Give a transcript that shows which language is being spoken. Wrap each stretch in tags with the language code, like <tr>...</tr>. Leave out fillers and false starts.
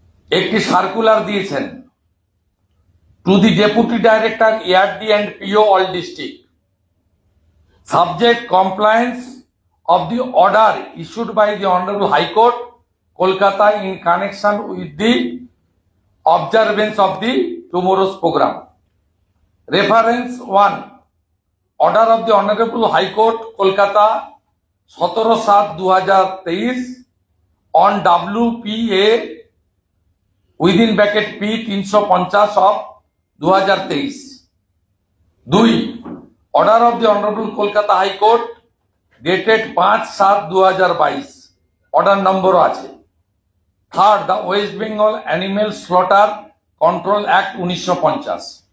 <bn>একটি সার্কুলার দিয়েছেন</bn> <en>To the deputy director ARD and PO all district, subject compliance of the order issued by the Honorable High Court, Kolkata, in connection with the observance of the tomorrow's program. Reference 1. Order of the Honorable High Court, Kolkata, 17/7/2023 on WPA within bracket P 350 of 2023. 2. Order of the Honorable Kolkata High Court dated 5/7/2022,</en> <bn>order নম্বরও আছে।</bn> <en>Third, the West Bengal Animal Slaughter Control Act 1950।</en>